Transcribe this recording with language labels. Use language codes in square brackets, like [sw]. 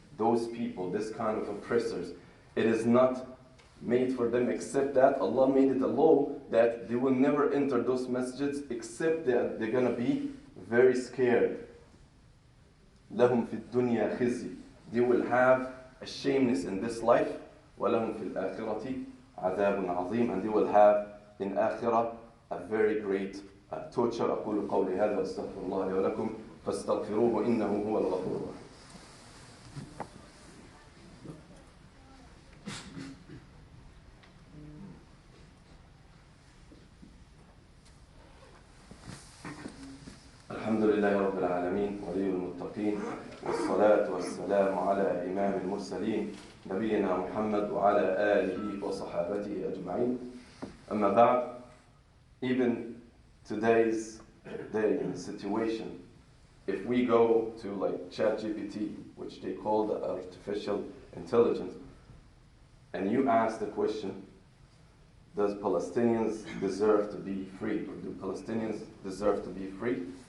[en] Those people, this kind of oppressors, it is not made for them except that Allah made it a law that they will never enter those masjids except that they're going to be very scared. [ar] لَهُمْ فِي الدُّنْيَا خِزْيٌ. [en] They will have a shameness in this life. [ar] وَلَهُمْ فِي الْآخِرَةِ عَذَابٌ عَظِيمٌ. [en] And they will have in Akhirah a very great torture. [ar] أقول قولي هذا واستغفر الله لي ولكم فاستغفروه إنه هو الغفور الرحيم. الحمد لله رب العالمين ولي المتقين والصلاة والسلام على إمام المرسلين نبينا محمد وعلى آله وصحابته أجمعين. أما بعد, [en] even today's day and situation, if we go to like ChatGPT, which they call the artificial intelligence, and you ask the question, does Palestinians deserve to be free, or do Palestinians deserve to be free?